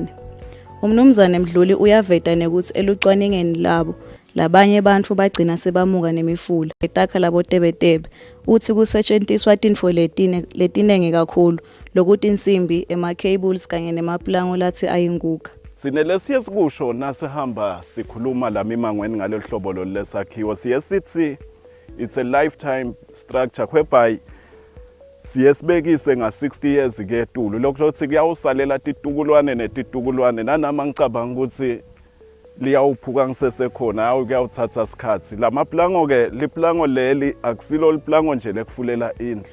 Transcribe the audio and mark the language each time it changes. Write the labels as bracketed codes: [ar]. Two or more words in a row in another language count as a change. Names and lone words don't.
[ss] Umnumzane Mdluli uyaveta nekuthi elucwaningeni labo labanye bantu bagcina sebamuka nemifula etakha labotebetebe uthi kusetshenziswa tinfo letinenge kakhulu lokuthi insimbi ema-cables kanye nemaplango lathi ayinguka. Sinele siye sikusho nasihamba sikhuluma la mimangweni ngalolu hlobo lesakhiwo siye sithi [en] it's a lifetime structure [ss] whereby siye sibekise nga-60 years ketulu lokho ukuthi kuyawusalela titukulwane netitukulwane nanama ngicabanga ukuthi liyawuphuka ngisesekhona hawu kuyawuthatha isikhathi. Lama plango ke liplango leli akusilo liplango nje lekufulela indlu.